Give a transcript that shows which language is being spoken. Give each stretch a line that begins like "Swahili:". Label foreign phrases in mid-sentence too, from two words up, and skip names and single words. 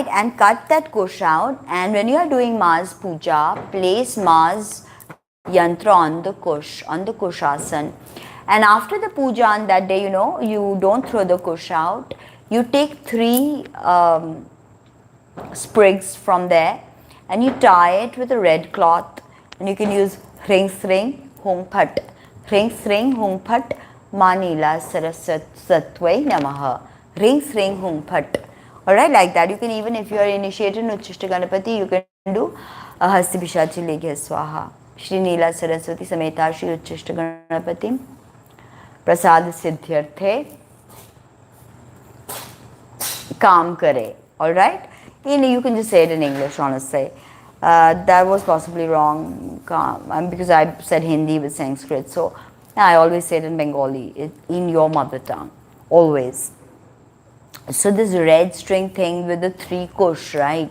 English: And cut that kush out, and when you are doing Ma's puja, place Ma's yantra on the kushasan. And after the puja on that day, you don't throw the kush out. You take 3 sprigs from there and you tie it with a red cloth, and you can use
Sanskrit: ह्रीं श्रीं हूं फट्. ह्रीं श्रीं हूं फट् मणिला सरस्वत्यै नमः. ह्रीं श्रीं हूं फट्.
English: Alright, like that. You can even, if you are initiated in Uchishta Ganapati, you can do
Sanskrit: हस्ति पिशाचि लिखे स्वाहा. श्री नील सरस्वती समेत श्री उच्छिष्ट गणपति प्रसाद सिद्ध्यर्थे काम करे.
English: Alright? You can just say it in English, honestly. That was possibly wrong because I said Hindi with Sanskrit. So I always say it in Bengali, in your mother tongue. Always. So this red string thing with the 3 kush, right?